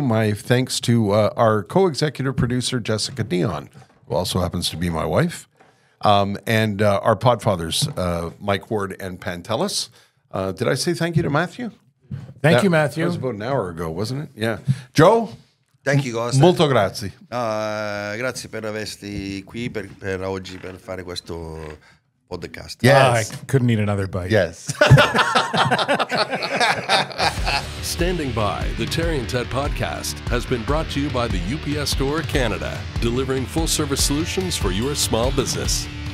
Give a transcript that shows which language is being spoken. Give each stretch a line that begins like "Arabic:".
English: My thanks to our co-executive producer, Jessica Dion, who also happens to be my wife, and our podfathers, Mike Ward and Pantelis. Did I say thank you to Matthew? Thank you, Matthew. That was about an hour ago, wasn't it? Yeah. Joe? Thank you, guys.
Italian: Molto grazie. Grazie per averti qui per oggi per fare questo podcast.
English: Yes. I couldn't eat another bite. Yes. Standing By, the Terry and Ted podcast has been brought to you by the UPS Store Canada, delivering full-service solutions for your small business.